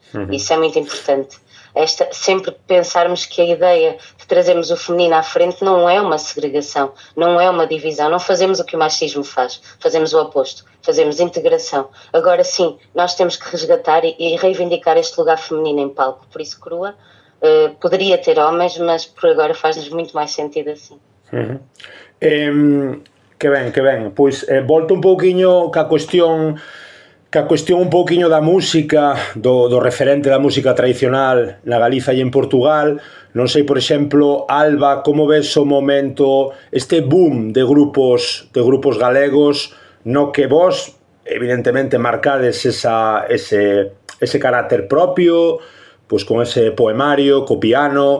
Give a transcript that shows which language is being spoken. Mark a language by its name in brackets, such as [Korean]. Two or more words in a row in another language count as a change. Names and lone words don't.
[Portuguese] Isso é muito importante. Sempre pensarmos que a ideia de trazermos o feminino à frente não é uma segregação, não é uma divisão, não fazemos o que o machismo faz, fazemos o oposto, fazemos integração. Agora sim, nós temos que resgatar e reivindicar este lugar feminino em palco. Por isso, Crua poderia ter homens, mas por agora faz-nos muito mais sentido assim. [Galician] Que ben. Pois volto un pouquiño ca cuestión un pouquiño da música, do referente da música tradicional na Galiza e en Portugal. Non sei, por exemplo, Alba, como ves o momento, este boom de grupos galegos no que vos, evidentemente, marcades ese carácter propio, pois con ese poemario, co piano.